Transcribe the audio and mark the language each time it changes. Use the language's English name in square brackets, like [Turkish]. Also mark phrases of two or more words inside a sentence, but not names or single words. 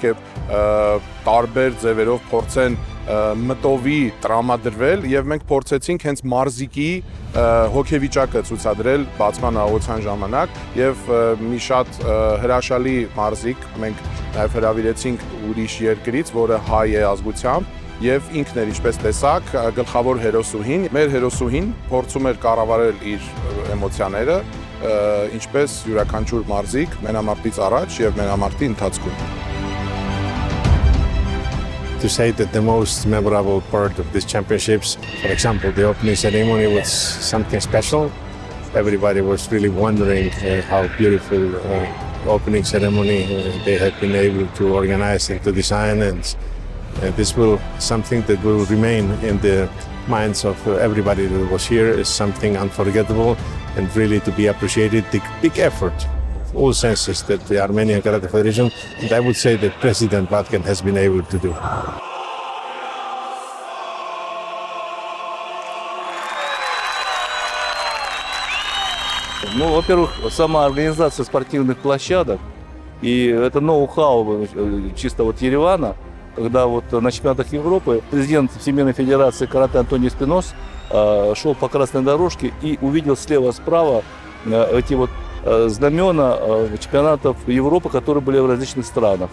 [Armenian] է տարբեր ձևերով փորձեն մտովի տրամադրվել եւ մենք փորձեցինք հենց մարզիկի հոգեվիճակը ցուցադրել բացման աղոթության ժամանակ եւ մի շատ հրաշալի մարզիկ մենք նաեւ հրավիրեցինք ուրիշ երկրից, որը հայ է ազգությամբ եւ ինքն էր ինչպես տեսակ գլխավոր հերոսուհին, մեր հերոսուհին փորձում էր կառավարել իր էմոցիաները, ինչպես յուրաքանչյուր մարզիկ մենամարտից առաջ եւ մենամարտի ընթացքում։ [English] To say that the most memorable part of these championships, for example, the opening ceremony was something special. Everybody was really wondering how beautiful opening ceremony they have been able to organize and to design, and this will something that will remain in the minds of everybody that was here is something unforgettable and really to be appreciated. The big effort, all senses that the Armenian Karate Federation, and I would say that President Batkan has been able to do. [Russian] Ну, во-первых, сама организация спортивных площадок и это ноу-хау чисто вот Еревана, когда вот на чемпионатах Европы президент Всемирной Федерации карате Антоний Спинос шел по красной дорожке и увидел слева-справа эти вот знамена чемпионатов Европы, которые были в различных странах.